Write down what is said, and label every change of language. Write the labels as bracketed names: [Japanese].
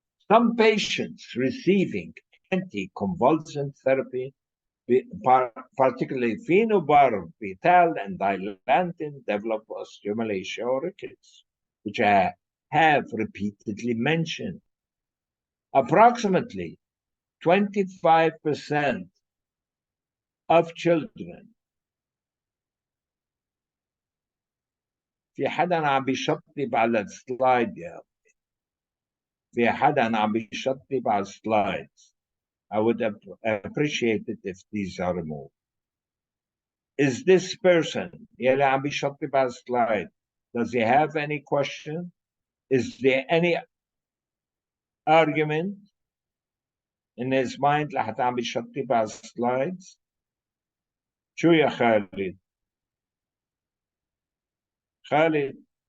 [English] Some patients receiving anticonvulsant therapy, particularly phenobarbital and dilantin, develop osteomalacia or rickets, which I have repeatedly mentioned. Approximately 25% of children. [Arabic] في حدا عم بيشطب على السلايد يا أخي. في حدا عم بيشطب على السلايدز. [English] I would appreciate it if these are removed. Is this person [Arabic] يلي عم بيشطب على السلايد, [English] does he have any question? Is there any argument in his mind [Arabic] لحتى عم بيشطب على السلايدز؟ شو يا خالد؟ خالد